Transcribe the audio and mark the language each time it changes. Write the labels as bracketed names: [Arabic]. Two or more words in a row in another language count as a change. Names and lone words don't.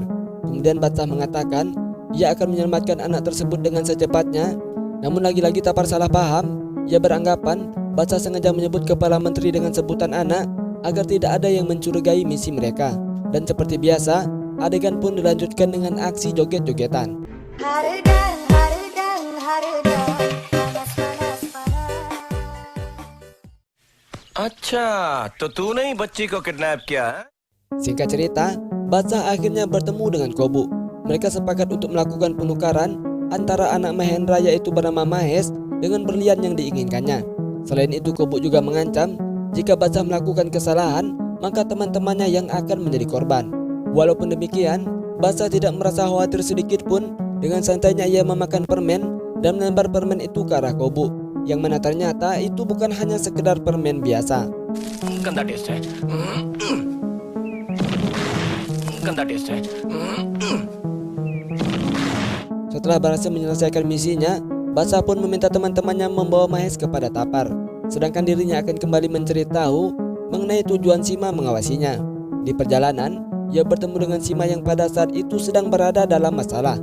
[Indonesian] Kemudian Batsah mengatakan ia akan menyelamatkan anak tersebut dengan secepatnya. Namun lagi-lagi Tapar salah paham. Ia beranggapan Batsah sengaja menyebut kepala menteri dengan sebutan anak agar tidak ada yang mencurigai misi mereka. Dan seperti biasa, adegan pun dilanjutkan dengan aksi joget-jogetan. [Hindi] अच्छा, तो तूने ही बच्ची को किडनैप किया है? [Indonesian] Singkat cerita, Batsah akhirnya bertemu dengan Kobu. Mereka sepakat untuk melakukan penukaran antara anak Mahendra yaitu bernama Mahes dengan berlian yang diinginkannya. Selain itu, Kobu juga mengancam jika Batsah melakukan kesalahan, maka teman-temannya yang akan menjadi korban. Walaupun demikian, Batsah tidak merasa khawatir sedikit pun. Dengan santainya ia memakan permen dan melempar permen itu ke arah Kobu, yang mana ternyata itu bukan hanya sekedar permen biasa. [Hindi] गंदा टेस्ट है गंदा टेस्ट है [Indonesian] Setelah berhasil menyelesaikan misinya, Batsah pun meminta teman-temannya membawa Mahes kepada Tapar. Sedangkan dirinya akan kembali mencari tahu mengenai tujuan Sima mengawasinya. Di perjalanan, ia bertemu dengan Sima yang pada saat itu sedang berada dalam masalah.